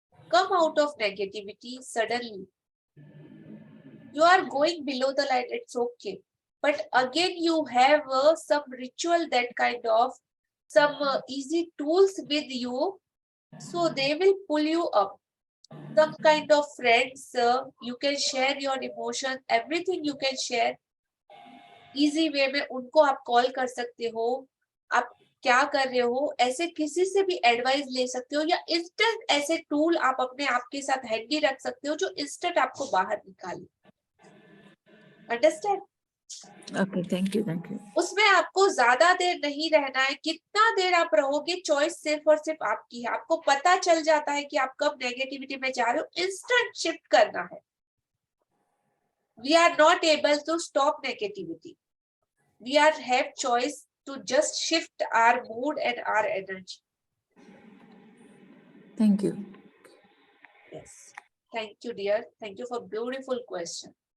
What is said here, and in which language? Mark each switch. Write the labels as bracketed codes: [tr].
[en] Come out of negativity suddenly. You are going below the line, it's okay. But again, you have some ritual, that kind of some easy tools with you, so they will pull you up. Some kind of friends, you can share your emotion, everything you can share. [hi] Easy way में उनको आप call कर सकते हो, आप क्या कर रहे हो, ऐसे किसी से भी एडवाइस ले सकते हो, या इंस्टेंट ऐसे टूल आप अपने आप के साथ हैंडी रख सकते हो जो इंस्टेंट आपको बाहर निकाले। [en] Understand? Okay, thank you, thank you. [hi] उसमें आपको ज्यादा देर नहीं रहना है, कितना देर आप रहोगे चॉइस सिर्फ और सिर्फ आपकी है। आपको पता चल जाता है कि आप कब नेगेटिविटी में जा रहे हो, इंस्टेंट शिफ्ट करना है। [en] We are not able to stop negativity. We have choice to just shift our mood and our energy. Thank you. Yes. Thank you, dear. Thank you for beautiful question.